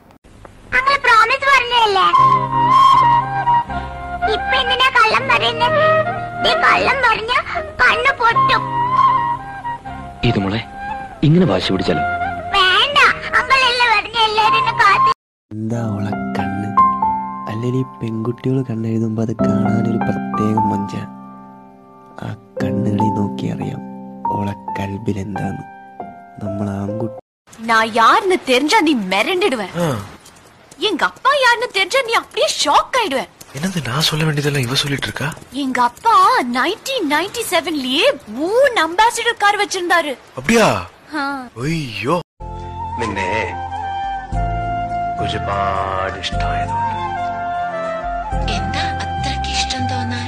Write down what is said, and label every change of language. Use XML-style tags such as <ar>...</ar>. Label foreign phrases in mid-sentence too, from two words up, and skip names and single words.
<ml>ഇങ്ങനെ വാശി പിടിച്ചാലോ? എന്താ ഓളെ കണ്ണ്, അല്ലെങ്കിൽ പെൺകുട്ടികൾ കണ്ണെഴുതുമ്പോൾ അത് കാണാനൊരു പ്രത്യേക മൊഞ്ചാണ്. ആ കണ്ണുകളിൽ നോക്കി അറിയാം ഓളെ കൽബിൽ എന്താന്ന്. നമ്മൾ ആൺകുട്ടി</ml> <ta>நான் யாருன்னு தெரிஞ்சா நீ மிரண்டிடுவேன். எங்க அப்பா யாருன்னு தெரிஞ்சா நீ அப்படியே ஷாக் ஆயிடுவேன். என்னது நான் சொல்ல வேண்டியதெல்லாம் இவ சொல்லிட்டு இருக்கா? எங்க அப்பா 1997லயே 3 அம்பாசிடர் கார் வச்சிருந்தாரு. அப்படியா?</ta> <ml>അയ്യോ, നിന്നെ ഒരുപാട് ഇഷ്ടമായതുകൊണ്ട്. എന്താ അത്രയ്ക്ക് ഇഷ്ടം തോന്നാൻ?</ml>